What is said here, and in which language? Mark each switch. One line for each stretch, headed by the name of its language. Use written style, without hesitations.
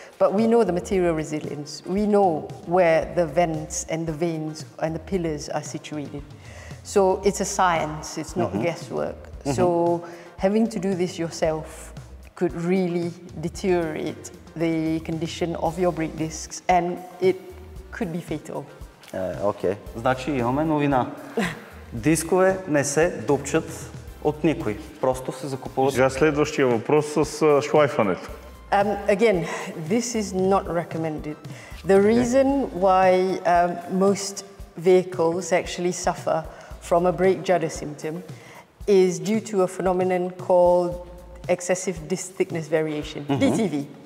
English: But we know the material resilience. We know where the vents and the veins and the pillars are situated. So it's a science, it's not guesswork. So having to do this yourself could really deteriorate the condition of your brake discs, and it could be fatal.
Bulgarian: Окей. Значи имаме новина. Дискове не се дупчат от никой. Просто се закупуват. Сега следващия въпрос с шлайфането.
English: Again, this is not recommended. The reason why most vehicles actually suffer from a brake judder symptom is due to a phenomenon called excessive disc thickness variation, DTV.